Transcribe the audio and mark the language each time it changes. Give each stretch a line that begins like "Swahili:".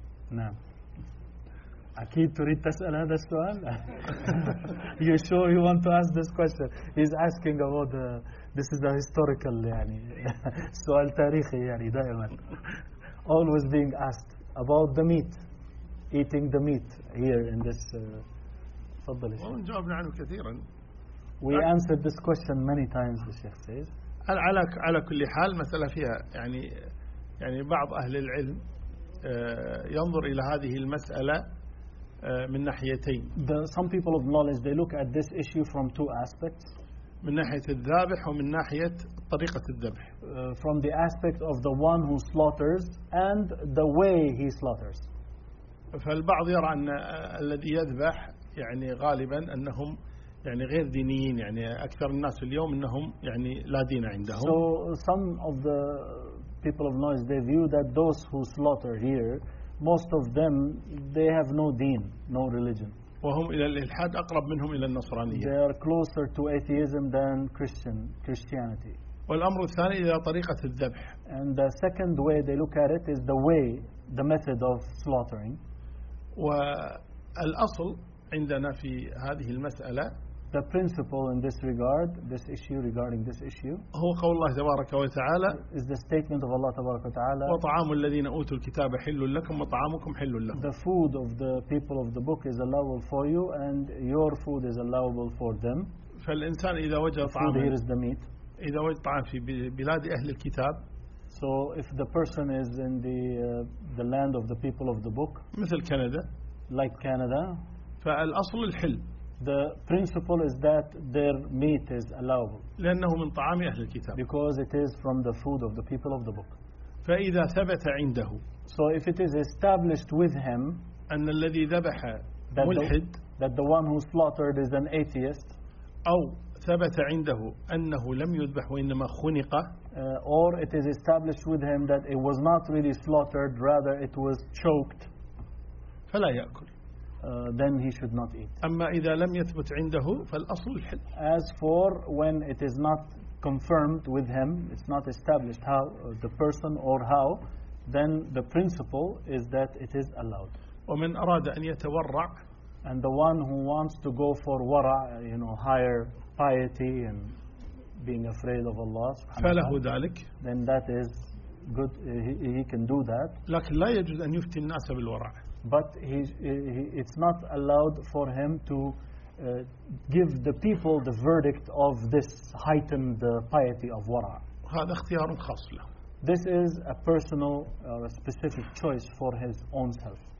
Arabic: نعم أكيد تريد تسأل هذا السؤال
English: you sure you want to ask this question he's asking about the this is the historical
Arabic: يعني سؤال تاريخي يعني دائما
English: always being asked about the meat eating the meat here in this
Arabic: تفضل الشيخ جاوبنا عنه كثيرا
English: we answered this question many times the sheikh says
Arabic: على كل حال مسألة فيها يعني بعض أهل العلم ينظر إلى هذه المسألة من ناحيتين.
English: Some people of knowledge they look at this issue from two aspects.
Arabic: من ناحية الذابح ومن ناحية طريقة الذبح.
English: From the aspect of the one who slaughters and the way he slaughters.
Arabic: فالبعض يرى أن الذي يذبح يعني غالبا أنهم يعني غير دينيين يعني أكثر الناس اليوم أنهم يعني لا دين عندهم.
English: So some of the people of knowledge they view that those who slaughter here most of them they have no deen no religion
Arabic: وهم إلى الإلحاد أقرب منهم إلى النصرانية
English: they are closer to atheism than Christianity
Arabic: والأمر الثاني إلى طريقة الذبح
English: and the second way they look at it is the way the method of slaughtering
Arabic: والأصل عندنا في هذه المسألة
English: The principle in this regard, this issue regarding this issue,
Arabic: هو قول الله تبارك وتعالى
English: is the statement of Allah
Arabic: تبارك وتعالى وطعام الذين أوتوا الكتاب حل لكم وطعامكم حل لهم
English: The food of the people of the book is allowable for you and your food is allowable for them.
Arabic: فالإنسان إذا وجد
English: طعام The food here is the meat.
Arabic: إذا وجد طعام في بلاد أهل الكتاب
English: So if the person is in the land of the people of the book
Arabic: مثل كندا
English: Like Canada
Arabic: فالأصل الحل
English: The principle is that their meat is allowable.
Arabic: لأنه من طعام أهل الكتاب.
English: Because it is from the food of the people of the book.
Arabic: فإذا ثبت عنده.
English: So if it is established with him.
Arabic: أن الذي ذبح ملحد.
English: That the one who slaughtered is an atheist.
Arabic: أو ثبت عنده أنه لم يذبح وإنما خنق.
English: Or it is established with him that it was not really slaughtered, rather it was choked.
Arabic: فلا يأكل.
English: Then he should not eat.
Arabic: أما إذا لم يثبت عنده فالأصل الحل.
English: As for when it is not confirmed with him, it's not established how the person or how, then the principle is that it is allowed.
Arabic: ومن أراد أن يتورع.
English: And the one who wants to go for ورع, you know, higher piety and being afraid of Allah.
Arabic: فله ذلك.
English: Then that is good. He can do that.
Arabic: لكن لا يجوز أن يفتي الناس بالورع.
English: But it's not allowed for him to give the people the verdict of this heightened piety of wara.
Arabic: هذا اختيار خاص له.
English: This is a personal or a specific choice for his own self.